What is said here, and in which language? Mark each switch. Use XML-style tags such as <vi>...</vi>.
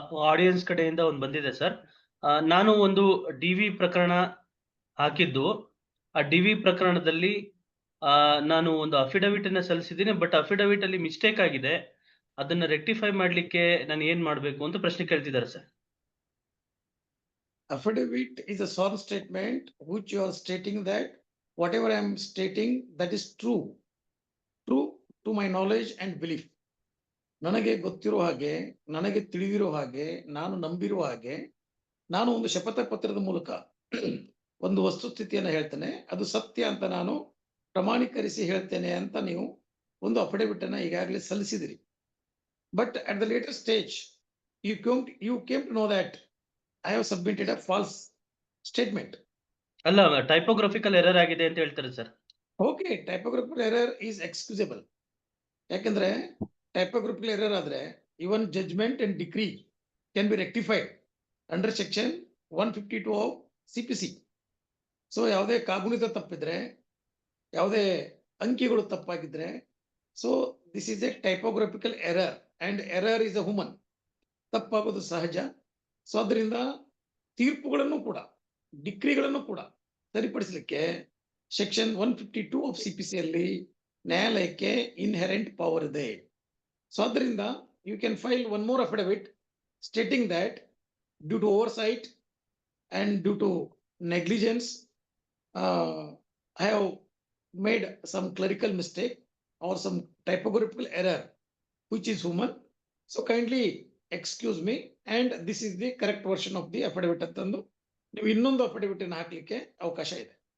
<kn>Audience ಕಡೆಯಿಂದ ಒಂದು ಬಂದಿದೆ ಸರ್. ನಾನು ಒಂದು ಡಿವಿ ಪ್ರಕರಣ ಹಾಕಿದ್ದು, ಆ ಡಿವಿ ಪ್ರಕರಣದಲ್ಲಿ ನಾನು ಒಂದು ಅಫಿಡವಿಟ್ ಅನ್ನ ಸಲ್ಲಿಸಿದ್ದೀನಿ. ಬಟ್ ಅಫಿಡವಿಟ್ ಅಲ್ಲಿ ಮಿಸ್ಟೇಕ್ ಆಗಿದೆ. ಅದನ್ನ ರೆಕ್ಟಿಫೈ ಮಾಡ್ಲಿಕ್ಕೆ ನಾನು ಏನ್ ಮಾಡ್ಬೇಕು ಅಂತ ಪ್ರಶ್ನೆ ಕೇಳ್ತಿದ್ದಾರೆ sir.</kn> <en>affidavit is a sworn statement which you are stating that whatever I am stating that is true to my knowledge and belief.</en> <kn>ನನಗೆ ಗೊತ್ತಿರೋ ಹಾಗೆ, ನನಗೆ ತಿಳಿದಿರೋ ಹಾಗೆ, ನಾನು ನಂಬಿರುವ ಹಾಗೆ, ನಾನು ಒಂದು ಶಪಥ ಪತ್ರದ ಮೂಲಕ ಒಂದು ವಸ್ತುಸ್ಥಿತಿಯನ್ನ ಹೇಳ್ತೇನೆ, ಅದು ಸತ್ಯ ಅಂತ ನಾನು ಪ್ರಮಾಣೀಕರಿಸಿ ಹೇಳ್ತೇನೆ ಅಂತ ನೀವು ಒಂದು ಅಫಿಡವಿಟ್ ಅನ್ನ ಈಗಾಗಲೇ ಸಲ್ಲಿಸಿದಿರಿ.</kn> <en>But at the later stage you came to know that I have submitted a false statement.</en> <kn>ಅಲ್ಲ, ಟೈಪೋಗ್ರಫಿಕಲ್ ಎರರ್ ಆಗಿದೆ ಅಂತ ಹೇಳ್ತಾರೆ sir.</kn> <en>Okay, typographical error is excusable.</en> <kn>ಯಾಕಂದ್ರೆ</kn> <en>typographical error ಆದ್ರೆ even judgment and decree can be rectified under section 152 of CPC.</en> <kn>So ಯಾವುದೇ ಕಾಗುಣಿತ ತಪ್ಪಿದ್ರೆ, ಯಾವುದೇ ಅಂಕಿಗಳು ತಪ್ಪಾಗಿದ್ರೆ,</kn> <en>So this is a typographical error and error is a human.</en> <kn>ತಪ್ಪಾಗೋದು ಸಹಜ. ಸೊ ಅದರಿಂದ ತೀರ್ಪುಗಳನ್ನು ಕೂಡ, ಡಿಕ್ರಿಗಳನ್ನು ಕೂಡ ಸರಿಪಡಿಸಲಿಕ್ಕೆ ಸೆಕ್ಷನ್ 152 ಆಫ್ CPC ಅಲ್ಲಿ ನ್ಯಾಯಾಲಯಕ್ಕೆ ಇನ್ಹೆರೆಂಟ್ ಪವರ್ ಇದೆ. ಸೊ ಅದರಿಂದ</kn> <en>You can file one more affidavit stating that due to oversight and due to negligence, I have made some clerical mistake or some typographical error which is human. So kindly excuse me and this is the correct version of the affidavit</en> <kn>ಅಂತಂದು ನೀವು ಇನ್ನೊಂದು affidavit ಅನ್ನು ಹಾಕಲಿಕ್ಕೆ ಅವಕಾಶ ಇದೆ.</kn>